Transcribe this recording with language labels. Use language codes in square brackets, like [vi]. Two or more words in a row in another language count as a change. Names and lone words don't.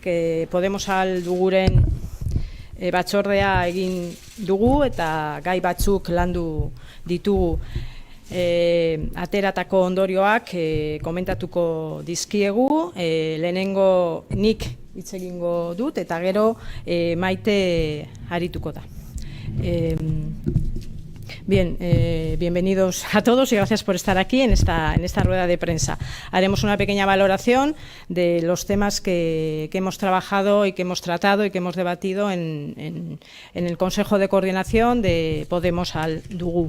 [eu] Podemosal duguren batzordea egin dugu eta gai batzuk landu ditugu. Ateratako ondorioak komentatuko dizkiegu. Lehenengo nik hitz egingo dut eta gero Maite arituko da. [es] Bien, bienvenidos a todos y gracias por estar aquí en esta rueda de prensa. Haremos una pequeña valoración de los temas que hemos trabajado y que hemos tratado y que hemos debatido en el Consejo de Coordinación de Podemosal Dugu.